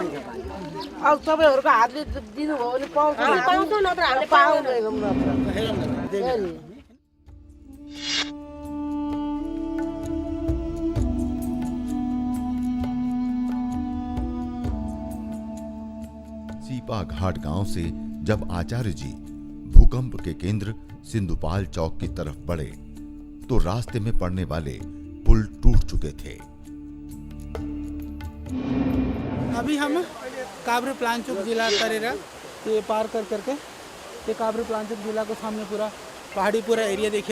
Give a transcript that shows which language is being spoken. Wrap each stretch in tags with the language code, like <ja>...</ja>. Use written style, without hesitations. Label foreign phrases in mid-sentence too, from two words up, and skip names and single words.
<ne>अब तपाईँहरूको हातले दिनुभयो भने पाउँछ नत्र हामीले पाउँदैन।</ne> <hi>सीपा घाट गांव से जब आचार्य जी भूकंप के केंद्र सिंधुपाल चौक की तरफ बढ़े तो रास्ते में पड़ने वाले पुल टूट चुके थे। अभी हम काभ्रे प्लान्चोक जिला तरेर तो ये पार कर करके ये काभ्रे पलांचोक जिला को सामने पूरा पहाड़ी पूरा एरिया देखिए।</hi>